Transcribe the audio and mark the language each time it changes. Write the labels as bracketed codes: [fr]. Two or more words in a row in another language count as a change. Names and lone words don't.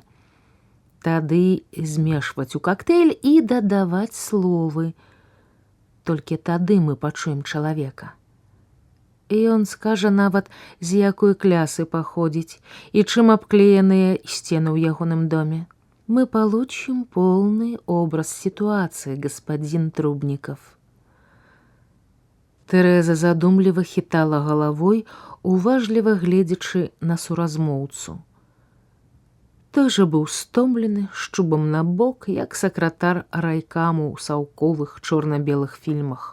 [be] Тады змешваць у кактэйль і дадаваць словы. Толькі тады мы пачуем чалавека. І ён скажа нават, з якой клясы паходзіць і чым абклееныя сцены ў ягоным доме. [ru] Мы получим полный образ ситуации, господин Трубников. [be] Тэрэза задумліва хітала галавой, уважліва гледзячы на суразмоўцу. Той жа быў стомлены, шчубам на бок, як сакратар райкаму ў саўковых чорна-белых фільмах.